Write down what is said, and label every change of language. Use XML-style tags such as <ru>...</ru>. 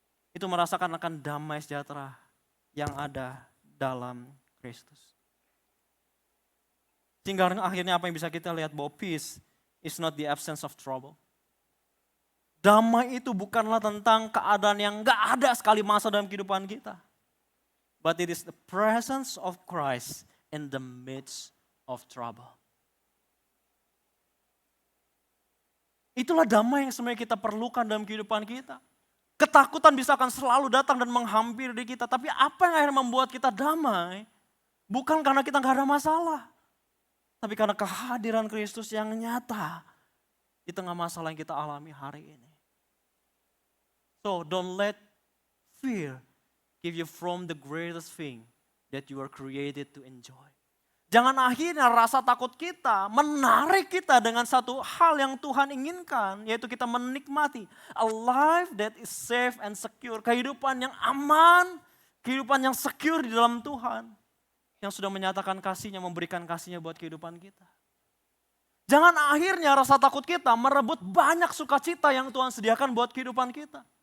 <id>Itu merasakan akan damai sejahtera yang ada dalam Kristus. Sehingga akhirnya apa yang bisa kita lihat bahwa</id> <en>peace is not the absence of trouble.</en> <id>Damai itu bukanlah tentang keadaan yang gak ada sekali masa dalam kehidupan kita.</id> <en>But it is the presence of Christ in the midst of trouble.</en> <id>Itulah damai yang sebenarnya kita perlukan dalam kehidupan kita. Ketakutan bisa akan selalu datang dan menghampiri diri kita. Tapi apa yang akhirnya membuat kita damai? Bukan karena kita gak ada masalah. Tapi karena kehadiran Kristus yang nyata di tengah masalah yang kita alami hari ini.</id> <en>So don't let fear keep you from the greatest thing that you are created to enjoy.</en> <id>Jangan akhirnya rasa takut kita menarik kita dengan satu hal yang Tuhan inginkan, yaitu kita menikmati</id> <en>a life that is safe and secure.</en> <id>Kehidupan yang aman, kehidupan yang secure di dalam Tuhan. Yang sudah menyatakan kasihnya, memberikan kasihnya buat kehidupan kita. Jangan akhirnya rasa takut kita merebut banyak sukacita yang Tuhan sediakan buat kehidupan kita.</id>